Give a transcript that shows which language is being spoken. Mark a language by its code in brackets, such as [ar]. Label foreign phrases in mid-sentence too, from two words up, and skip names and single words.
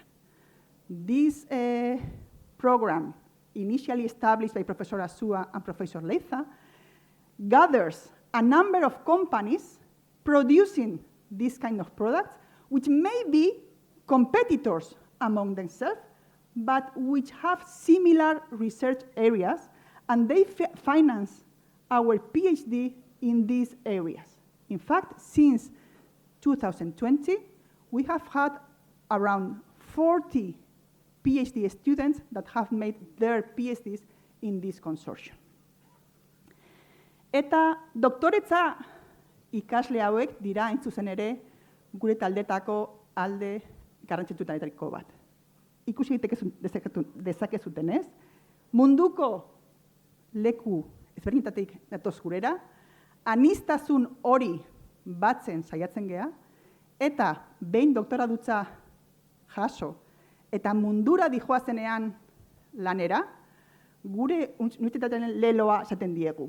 [en] This program, initially established by Professor Asua and Professor Leiza, gathers a number of companies producing this kind of products, which may be competitors among themselves, but which have similar research areas, and they finance our PhD in these areas. In fact, since 2020, we have had around 40 PhD students that have made their PhDs in this consortium. [eu] Eta doktoretza ikasle hauek dira hain zuzen ere gure taldetako alde garrantzitsuenetariko bat. Ikusi dezakezutenez, munduko leku ezberdinetatik datoz gurera, aniztasun hori batzen saiatzen gea, eta behin doktoradutza jaso eta mundura dijoazenean lanera, gure unibertsitatearen leloa esaten diegu.